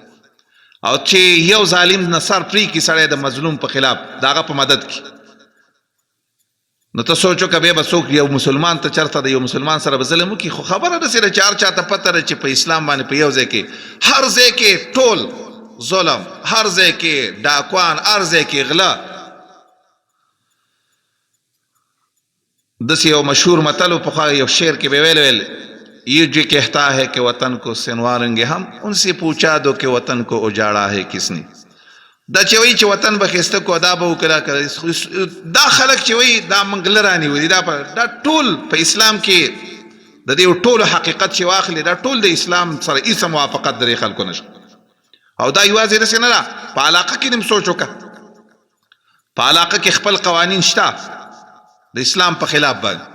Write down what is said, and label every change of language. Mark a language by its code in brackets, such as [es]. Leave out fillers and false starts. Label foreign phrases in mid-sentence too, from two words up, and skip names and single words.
[ps] او چې یو ظالم نه سر پرې کړي سړی د مظلوم په خلاف د هغه په مدد کې، نو ته سوچ وکړه بیا به څوک یو مسلمان ته چېرته د یو مسلمان سره به ظلم وکړي. خو خبره داسې ده چې هر چا ته پته ده چې په اسلام باندې په یو ځای کې هر ځای کې ټول ظلم، هر ځای کې ډاکوان، هر ځای کې غله. داسې یو مشهور متل و پخوا یو شعر کې به ویل [ur] یہ جو کہتا ہے کہ وطن کو سنواریں گے ہم ان سے پوچھا دو کہ وطن کو اجاڑا ہے کس نے. [ps] دا چې وایي چې وطن به ښایسته کو دا به وکړه، دا خلک چې وایي دا موږ لرانې ولي، دا ټول په اسلام کې د دې ټولو حقیقت چې واخلي دا ټول د اسلام سره هیڅ موافقت د دې خلکو نشته. او دا یوازې داسې نه ده، په علاقه کې دې سوچ وکړه، په علاقه کې خپل قوانین شته د اسلام په خلاف باندې.